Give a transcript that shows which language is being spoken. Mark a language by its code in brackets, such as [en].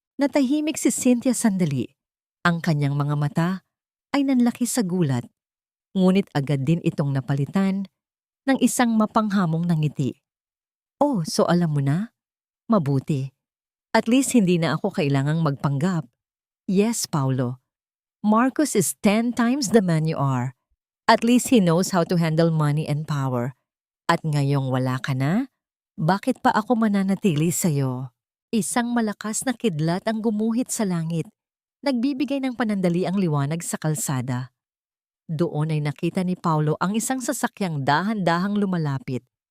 [tl] Natahimik si Cynthia sandali. Ang kanyang mga mata ay nanlaki sa gulat. Ngunit agad din itong napalitan ng isang mapanghamong na ngiti. Oh, so alam mo na? Mabuti. At least hindi na ako kailangang magpanggap. [en] Yes, Paulo. Marcos is 10 times the man you are. At least he knows how to handle money and power. [tl] At ngayong wala ka na, bakit pa ako mananatili sa'yo? Isang malakas na kidlat ang gumuhit sa langit. Nagbibigay ng panandali ang liwanag sa kalsada. Doon ay nakita ni Paulo ang isang sasakyang dahan-dahang lumalapit.